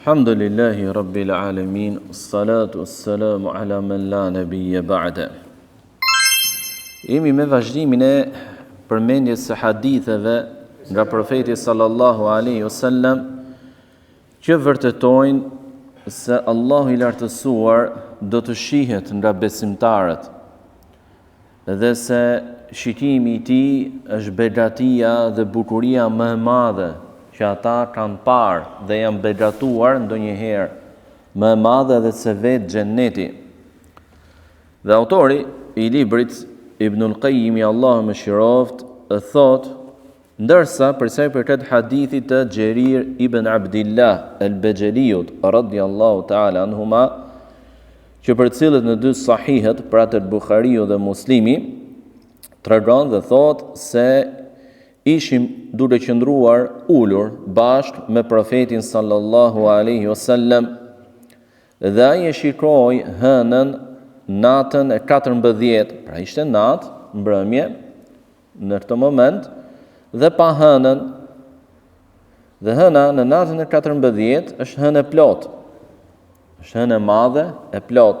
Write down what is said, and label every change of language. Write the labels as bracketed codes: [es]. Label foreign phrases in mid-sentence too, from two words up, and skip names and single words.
[ar] الحمد لله رب العالمين، الصلاة والسلام على من لا نبي بعده. [sq] Jemi me vazhdimin e përmendjes së haditheve nga profeti [ar] صلى الله عليه وسلم [sq] që vërtetojnë se Allahu i lartësuar do të shihet nga besimtarët dhe se shikimi i tij është begatia dhe bukuria më e madhe që ata kanë parë dhe janë begatuar ndonjëherë, më e madhe dhe se vetë xheneti. Dhe autori i librit Ibnul Qayyim, Allahu mëshiroft, thot, ndërsa për sa i përket hadithit të Xherir ibn Abdillah al-Bajaliut [ar] رضي الله تعالى عنهما, [sq] që përcillet në dy sahihet, pra të Buhariu dhe Muslimi, tregon dhe thot se ishim duke qëndruar ulur bashkë me profetin [ar] صلى الله عليه وسلم [sq] dhe ai e shikoi hënën natën e 14, pra ishte natë, mbrëmje në këtë moment, dhe pa hënën, dhe hëna në natën e 14 është hënë e plot, është hënë e madhe e plot.